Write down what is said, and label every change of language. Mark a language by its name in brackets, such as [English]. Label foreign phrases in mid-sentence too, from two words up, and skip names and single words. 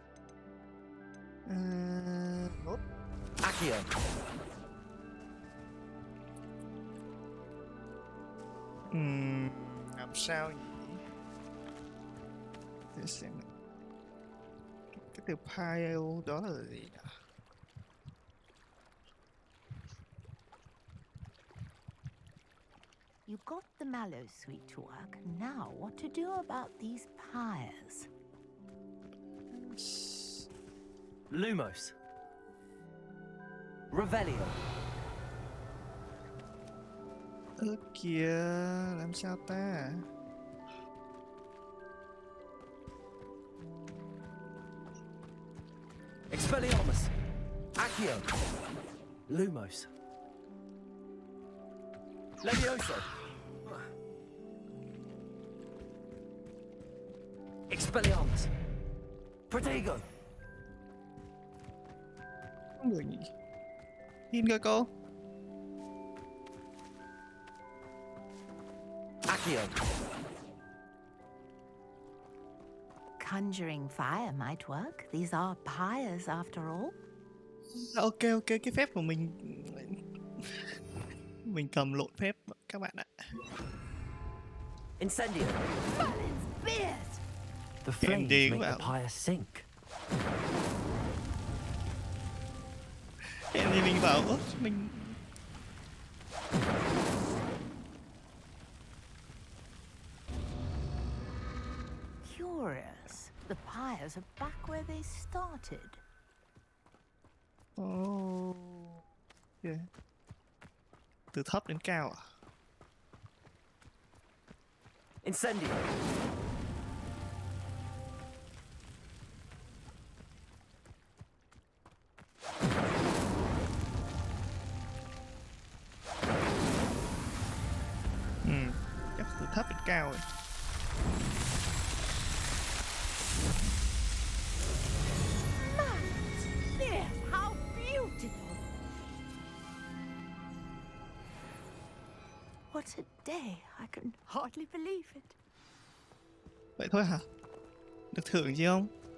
[Vietnamese] Nốt. Accio. Làm sao nhỉ? Để xem nào. Cái từ pile đó là gì nhỉ? [English] You got the mallow sweet to work. Now, what to do about these pyres? Lumos. Revelio. [Vietnamese] Ơ kìa, làm sao ta? Expelliarmus. Accio. Lumos. Levioso. Expelliarmus. Protego. Không được nhỉ? Tin cơ cô. Accio. [English] Conjuring fire might work. These are pyres after all. [Vietnamese] Ok ok, cái phép của mình mình cầm lộn phép các bạn ạ. Incendio. [English] Merlin's beard! The flames [Vietnamese] đi [English] make [Vietnamese] vào. [English] the pyre sink. [Vietnamese] Hẹn thì mình bảo mình [English] Curious. The pyres are back where they started. oh. Yeah. [Vietnamese] Từ thấp đến cao à? Incendio. Chắc từ thấp đến cao rồi. [English] There, how beautiful! What a day! I can hardly believe it. [Vietnamese] Vậy thôi hả? Được thưởng gì không?